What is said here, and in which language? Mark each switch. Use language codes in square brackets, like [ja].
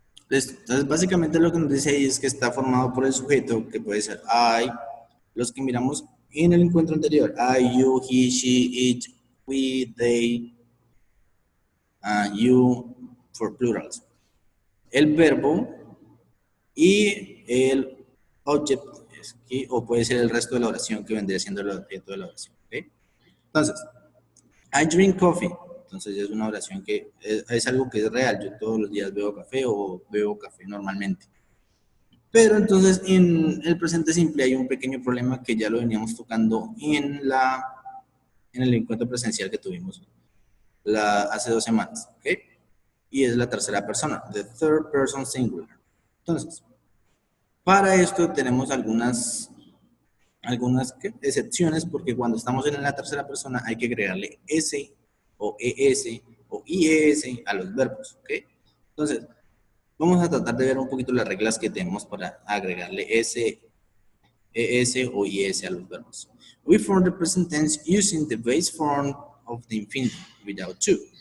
[es] Entonces, básicamente lo que nos dice ahí es que está formado por el sujeto, que puede ser I, los que miramos en el encuentro anterior, [en] I, you, he, she, it, we, they, you, for plurals. [es] El verbo y el object, o puede ser el resto de la oración que vendría siendo el objeto de la oración. ¿Okay? Entonces, [en] I drink coffee. [es] Entonces es una oración que es algo que es real. Yo todos los días bebo café o bebo café normalmente. Pero entonces en el presente simple hay un pequeño problema que ya lo veníamos tocando en el encuentro presencial que tuvimos hace 2 semanas. ¿Okay? Y es la tercera persona, [en] the third person singular. [es] Entonces, Para esto tenemos algunas excepciones, porque cuando estamos en la tercera persona hay que agregarle S o ES o IES a los verbos, ¿ok? Entonces, vamos a tratar de ver un poquito las reglas que tenemos para agregarle S, ES o IES a los verbos. [en] We form the present tense using the base form of the infinitive without to.